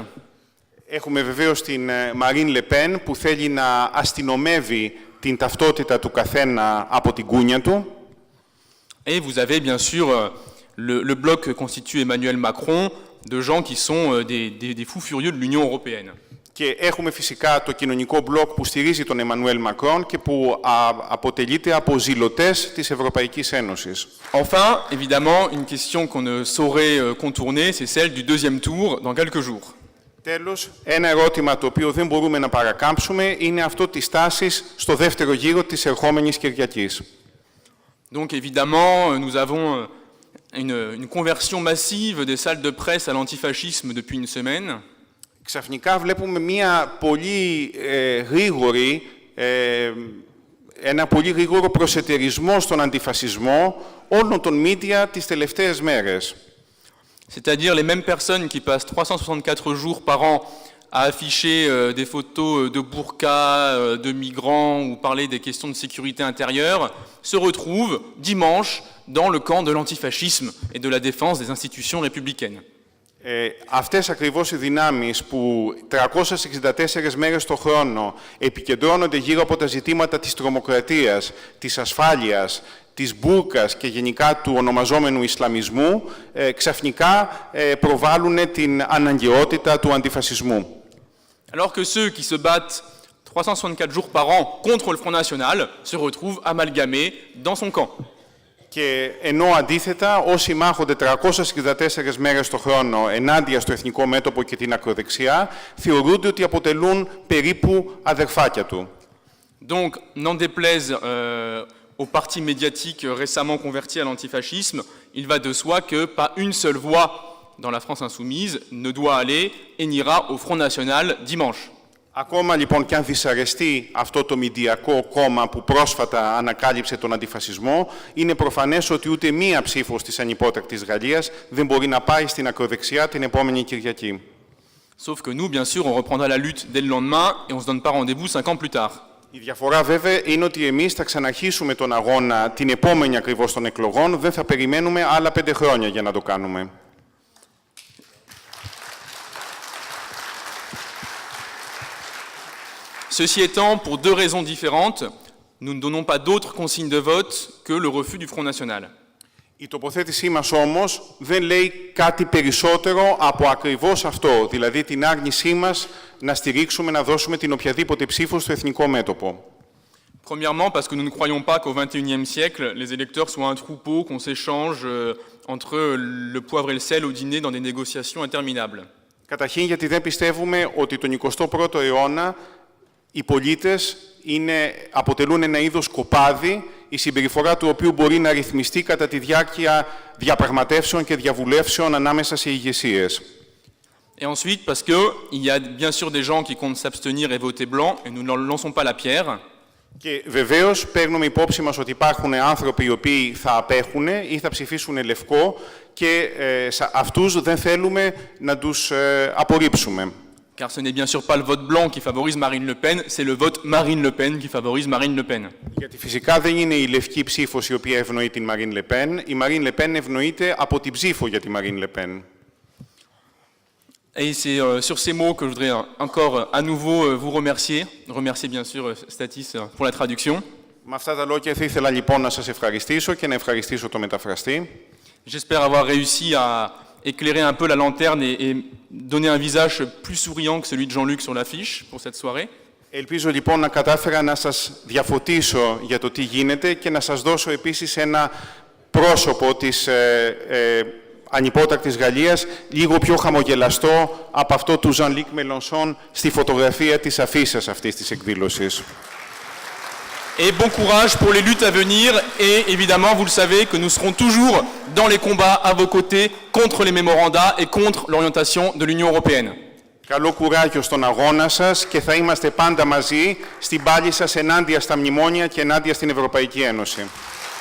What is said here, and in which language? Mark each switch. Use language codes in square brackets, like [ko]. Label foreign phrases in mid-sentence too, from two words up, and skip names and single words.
[el] Έχουμε βεβαίως την Marine Le Pen, που θέλει να αστυνομεύει την ταυτότητα του καθένα από την κούνια του. [fr] Et vous avez bien sûr le bloc que constitue Emmanuel Macron, de gens qui sont des fous furieux de l'Union européenne. [el] Και έχουμε φυσικά το κοινωνικό μπλοκ που στηρίζει τον Εμμανουέλ Μακρόν και που αποτελείται από ζηλωτές της Ευρωπαϊκής Ένωσης. [fr] Enfin, évidemment, une question qu'on ne saurait contourner, c'est celle du deuxième tour dans quelques jours. [el] Τέλος, ένα ερώτημα το οποίο δεν μπορούμε να παρακάμψουμε είναι αυτό της τάσης στο δεύτερο γύρο της ερχόμενης Κυριακής. [fr] Donc évidemment, nous avons une conversion massive des salles de presse à l'antifascisme depuis une semaine. [el] Ξαφνικά βλέπουμε ένα πολύ γρήγορο προσετερισμό στον αντιφασισμό όλων των μίντια τις τελευταίες μέρες. [fr] C'est-à-dire les mêmes personnes qui passent 364 jours par an à afficher des photos de burqa, de migrants ou parler des questions de sécurité intérieure, se retrouvent dimanche dans le camp de l'antifascisme et de la défense des institutions républicaines. [el] Αυτές ακριβώς οι δυνάμεις που 364 μέρες το χρόνο επικεντρώνονται γύρω από τα ζητήματα της τρομοκρατίας, της ασφάλειας, της μπουρκας και γενικά του ονομαζόμενου Ισλαμισμού, ξαφνικά προβάλλουν την αναγκαιότητα του αντιφασισμού. [fr] Alors que ceux qui se battent 364 jours par an contre le Front National se retrouvent amalgamés dans son camp. [el] Και ενώ αντίθετα όσοι μάχονται 364 μέρες το χρόνο ενάντια στο εθνικό μέτωπο και την ακροδεξιά, θεωρούνται ότι αποτελούν περίπου αδερφάκια του. [fr] Donc, n'en déplaise aux partis médiatiques récemment convertis à l'antifascisme, il va de soi que pas une seule voix dans la France insoumise ne doit aller et n'ira au Front National dimanche. [el] Ακόμα λοιπόν και αν δυσαρεστεί αυτό το μηντιακό κόμμα που πρόσφατα ανακάλυψε τον αντιφασισμό, είναι προφανές ότι ούτε μία ψήφος της ανυπότακτης Γαλλίας δεν μπορεί να πάει στην ακροδεξιά την επόμενη Κυριακή. [fr] Sauf que nous, bien sûr, on reprendra la lutte dès le lendemain et on se donne pas rendez-vous 5 ans plus tard. [el] Η διαφορά βέβαια είναι ότι εμείς θα ξαναρχίσουμε τον αγώνα την επόμενη ακριβώς των εκλογών, δεν θα περιμένουμε άλλα 5 χρόνια για να το κάνουμε. [fr] Ceci étant, pour 2 raisons différentes, nous ne donnons pas d'autres consignes de vote que le refus du Front National. [el] Η τοποθέτησή μας όμως δεν λέει κάτι περισσότερο από ακριβώς αυτό, δηλαδή την άρνησή μας να στηρίξουμε, να δώσουμε την οποιαδήποτε ψήφο στο εθνικό μέτωπο. [fr] Premièrement, parce que nous ne croyons pas qu'au XXIe siècle, les électeurs soient un troupeau qu'on s'échange entre le poivre et le sel au dîner dans des négociations interminables. [el] Καταρχήν, γιατί δεν πιστεύουμε ότι τον 21ο αιώνα οι πολίτες αποτελούν ένα είδος κοπάδι, η συμπεριφορά του οποίου μπορεί να ρυθμιστεί κατά τη διάρκεια διαπραγματεύσεων και διαβουλεύσεων ανάμεσα σε ηγεσίες. [fr] Et ensuite, parce qu'il y a bien sûr des gens qui comptent s'abstenir et voter blanc, et nous ne leur lançons pas la pierre. [el] Και βεβαίως παίρνουμε υπόψη μας ότι υπάρχουν άνθρωποι οι οποίοι θα απέχουν ή θα ψηφίσουν λευκό και αυτούς δεν θέλουμε να τους απορρίψουμε. [fr] Car ce n'est bien sûr pas le vote blanc qui favorise Marine Le Pen, c'est le vote Marine Le Pen qui favorise Marine Le Pen. [el] Γιατί φυσικά δεν είναι η λευκή ψήφος η οποία ευνοεί την Marine Le Pen. Η Marine Le Pen ευνοείται από την ψήφο για τη Marine Le Pen. [fr] Et c'est sur ces mots que je voudrais encore à nouveau vous remercier. Remercier bien sûr Statis pour la traduction. [el] Με αυτά τα λόγια θα ήθελα λοιπόν να σας ευχαριστήσω και να ευχαριστήσω το μεταφραστή. [fr] J'espère avoir réussi à éclairer un peu la lanterne et donner un visage plus souriant que celui de Jean-Luc sur l'affiche pour cette soirée. [el] Ελπίζω λοιπόν να κατάφερα να σας διαφωτίσω για το τι γίνεται και να σας δώσω επίσης ένα πρόσωπο της ανυπότακτης Γαλλίας, λίγο πιο χαμογελαστό από αυτό του Jean-Luc Mélenchon στη φωτογραφία της αφίσας αυτής της εκδήλωσης. [fr] Et bon courage pour les luttes à venir et évidemment, vous le savez, que nous serons toujours dans les combats à vos côtés contre les mémorandats et contre l'orientation de l'Union européenne. [el] Καλό κουράγιο στον αγώνα σας και θα είμαστε πάντα μαζί στην πάλη σας ενάντια στα μνημόνια και ενάντια στην Ευρωπαϊκή Ένωση.